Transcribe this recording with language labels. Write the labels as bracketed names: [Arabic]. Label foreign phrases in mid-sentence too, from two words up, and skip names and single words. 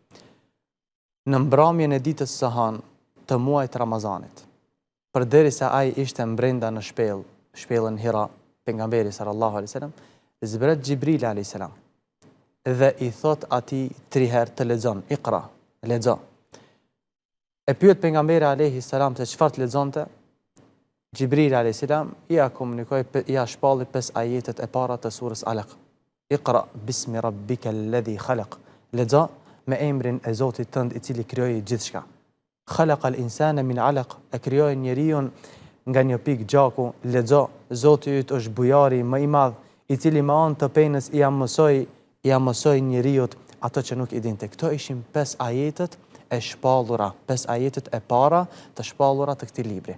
[Albanian] Në mbrëmjen e ditës së hanë të muajit Ramazanit, përderisa ai ishte brenda në shpellën Hira, pejgamberi [Arabic] صلى الله عليه وسلم, [Albanian] zbret Xhibril [Arabic] عليه السلام [Albanian] dhe i thot atij 3 herë të lexon, "Iqra", lexo. E pyet pejgamberi [Arabic] عليه السلام [Albanian] se çfarë të lexonte. Xhibril [Arabic] عليه السلام [Albanian] ja komunikoi, ja shpalli 5 ajetet e para të surës Alaq. [Arabic] "اقرأ باسم ربك الذي خلق", [Albanian] lexo me emrin e Zotit tënd i cili krijoi gjithçka. [Arabic] "خلق الإنسان من علق", [Albanian] e krijoi njeriu nga një pikë gjaku, lexo, Zoti yt është bujari më i madh, i cili me anë të penës ja mësoi njeriu ato që nuk i dinte. Këto ishin 5 ajetet e shpallura, 5 ajetet e para të shpallura të këtij libri.